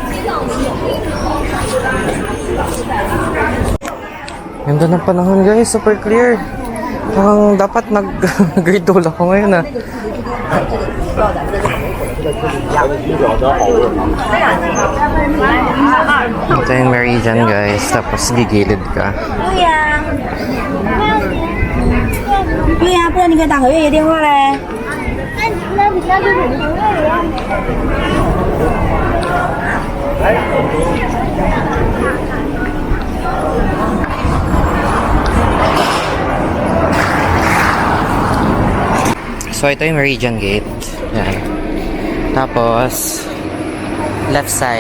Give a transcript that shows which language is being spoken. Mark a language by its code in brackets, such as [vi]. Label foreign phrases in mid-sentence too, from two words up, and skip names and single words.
[tl] Ganda ng panahon guys, [en] super clear. [tl] Parang dapat nag-grade 2 ako ngayon ah. Ito yung Meridian guys, tapos gigilid ka. [zh] 对呀，不然你可以打合约电话嘞。那你那就是你合约呀。 [tl] So, ito yung Meridian Gate. Yan. Tapos, [en] left side.